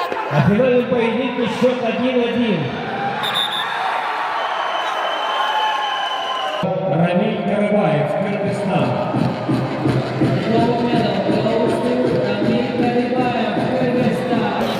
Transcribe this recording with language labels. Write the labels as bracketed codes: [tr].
[ru] А финальный поединок счет 1-1. Рамиль Карыбаев, Кыргызстан. [en] Gold medal goes to Рамиль Карыбаев, Кыргызстан.